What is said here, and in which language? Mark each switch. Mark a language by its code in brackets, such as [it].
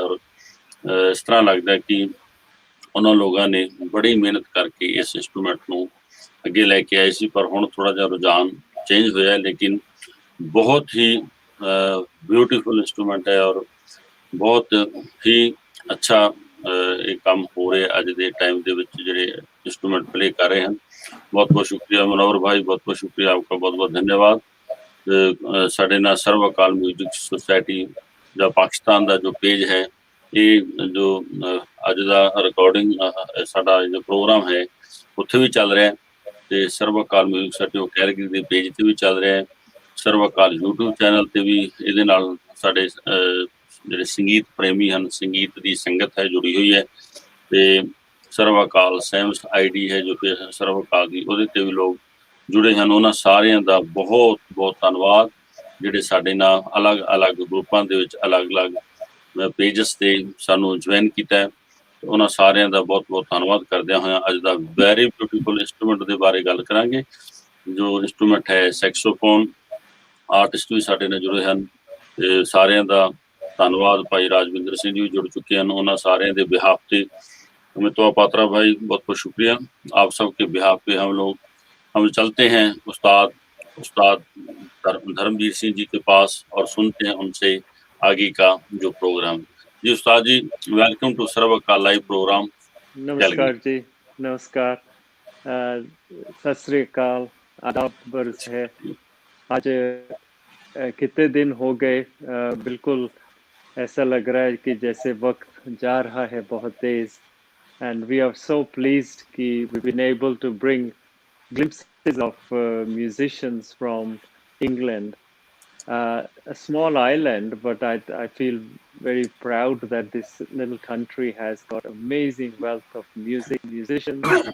[pa] ਔਰ ਇਸ ਤਰ੍ਹਾਂ ਲੱਗਦਾ ਕਿ ਉਹਨਾਂ ਲੋਕਾਂ ਨੇ ਬੜੀ ਮਿਹਨਤ ਕਰਕੇ ਇਸ ਇੰਸਟਰੂਮੈਂਟ ਨੂੰ ਅੱਗੇ ਲੈ ਕੇ ਆਏ ਸੀ, ਪਰ ਹੁਣ ਥੋੜਾ ਜਿਹਾ ਰੁਝਾਨ ਚੇਂਜ ਹੋਇਆ, ਲੇਕਿਨ ਬਹੁਤ ਹੀ ਬਿਊਟੀਫੁਲ ਇੰਸਟਰੂਮੈਂਟ ਹੈ ਔਰ ਬਹੁਤ ਹੀ ਅੱਛਾ ਇਹ ਕੰਮ ਹੋ ਰਿਹਾ ਅੱਜ ਦੇ ਟਾਈਮ ਦੇ ਵਿੱਚ ਜਿਹੜੇ [hi] इंस्ट्रूमेंट प्ले कर रहे हैं। बहुत बहुत शुक्रिया मनोहर भाई, बहुत बहुत शुक्रिया आपका, बहुत बहुत धन्यवाद। [pa] साढ़े ना सर्व अकाल म्यूजिक सोसाइटी ਜਾਂ ਪਾਕਿਸਤਾਨ ਦਾ ਜੋ ਪੇਜ ਹੈ, ਇਹ ਜੋ ਅੱਜ ਦਾ ਰਿਕਾਰਡਿੰਗ ਸਾਡਾ ਜੋ ਪ੍ਰੋਗਰਾਮ ਹੈ ਉੱਥੇ ਵੀ ਚੱਲ ਰਿਹਾ, ਤੇ ਸਰਵ ਅਕਾਲ ਮਿਊਜ਼ਿਕ ਸੁਸਾਇਟੀ ਕੈਲਗਰੀ ਦੇ ਪੇਜ ਤੇ ਵੀ ਚੱਲ ਰਿਹਾ, ਸਰਵ ਅਕਾਲ YouTube ਚੈਨਲ ਤੇ ਵੀ ਇਹਦੇ ਨਾਲ ਸਾਡੇ ਜਿਹੜੇ ਸੰਗੀਤ ਪ੍ਰੇਮੀ ਹਨ, ਸੰਗੀਤ ਦੀ ਸੰਗਤ ਹੈ ਜੁੜੀ ਹੋਈ ਹੈ। ਤੇ ਸਰਵ ਅਕਾਲ ਸੈਮਸ ID ਹੈ ਜੋ ਕਿ ਸਰਵ ਅਕਾਲ ਦੀ, ਉਹਦੇ ਤੇ ਵੀ ਲੋਕ ਜੁੜੇ ਹਨ। ਉਹਨਾਂ ਸਾਰਿਆਂ ਦਾ ਬਹੁਤ ਬਹੁਤ ਧੰਨਵਾਦ, ਜਿਹੜੇ ਸਾਡੇ ਨਾਲ ਅਲੱਗ-ਅਲੱਗ ਗਰੁੱਪਾਂ ਦੇ ਵਿੱਚ ਅਲੱਗ-ਅਲੱਗ ਪੇਜਸ ਤੇ ਸਾਨੂੰ ਜੁਆਇਨ ਕੀਤਾ ਹੈ। ਉਹਨਾਂ ਸਾਰਿਆਂ ਦਾ ਬਹੁਤ ਬਹੁਤ ਧੰਨਵਾਦ ਕਰਦਿਆਂ ਹੋਇਆਂ ਅੱਜ ਦਾ ਵੈਰੀ ਬਿਊਟੀਫੁਲ ਇੰਸਟਰੂਮੈਂਟ ਦੇ ਬਾਰੇ ਗੱਲ ਕਰਾਂਗੇ। ਜੋ ਇੰਸਟਰੂਮੈਂਟ ਹੈ ਸੈਕਸੋਫੋਨ, ਆਰਟਿਸਟ ਵੀ ਸਾਡੇ ਨਾਲ ਜੁੜੇ ਹਨ, ਤੇ ਸਾਰਿਆਂ ਦਾ ਧੰਨਵਾਦ। [hi] ਭਾਈ ਰਾਜਵਿੰਦਰ ਸਿੰਘ ਜੀ ਵੀ जुड़ चुके हैं, उन्होंने सारे के बिहाफ पे अमितवा पात्रा भाई बहुत बहुत शुक्रिया। आप सबके बिहाफ पे हम चलते हैं उस्ताद धर्मवीर सिंह जी के पास और सुनते हैं उनसे आगे का जो programme. Ji Ustad ji, welcome to serve का लाइव प्रोग्राम। नमस्कार जी, नमस्कार, सत श्री अकाल, आदाब बर्स है। आज कितने दिन हो गए, बिल्कुल ऐसा लग रहा है कि जैसे वक्त जा रहा है बहुत तेज, [en] and we are so pleased कि we've been able to bring glimpses of musicians from England, a small island, but I feel very proud that this little country has got amazing wealth of musicians